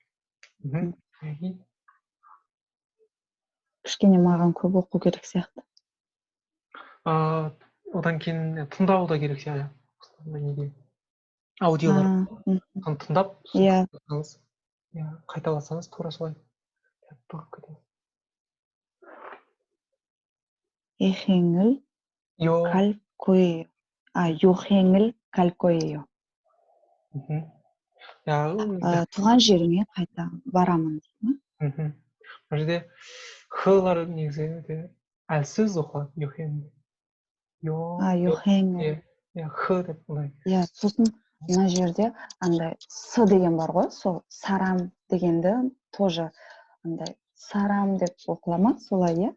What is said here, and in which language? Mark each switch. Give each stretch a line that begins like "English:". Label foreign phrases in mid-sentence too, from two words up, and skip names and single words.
Kazakh: Кішкене маған көп оқу керек сияқты. Одан кейін тыңдау да керек сияқты. Аудиолар. Тыңдап, қайталасаңыз тура солай.
Korean: 여행을 갈 거예요. 여행을 갈 거예요.
Kazakh: туған жеріңе қайта барамын дейді ме? Бұл жерде хлар негізі әлсіз оқылады, Йохенгер. х деп былай. Иә, сосын мына жерде андай с деген бар ғой, сол сарам дегенді тоже андай сарам деп оқыла ма, солай, иә?